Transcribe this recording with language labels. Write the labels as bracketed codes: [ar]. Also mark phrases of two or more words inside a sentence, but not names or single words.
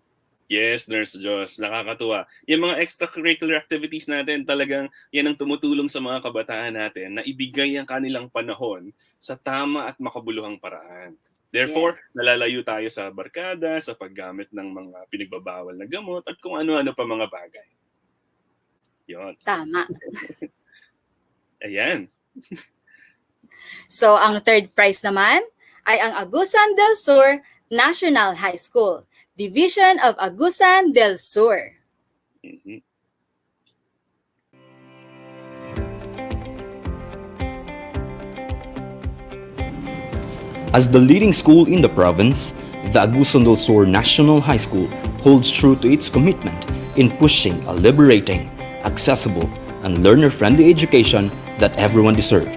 [tl] Yes, Nurse Jos, nakakatuwa. Yung mga [en] extracurricular activities [tl] natin, talagang yan ang tumutulong sa mga kabataan natin na ibigay ang kanilang panahon sa tama at makabuluhang paraan. Therefore, nalalayo tayo sa barkada, sa paggamit ng mga pinagbabawal na gamot, at kung ano-ano pa mga bagay. Yun. Tama. Ayan. So, ang third prize naman ay ang Agusan del Sur National High School, Division of Agusan del Sur. [en] As the leading school in the province, the Agusan del Sur National High School holds true to its commitment in pushing a liberating, accessible, and learner-friendly education that everyone deserved.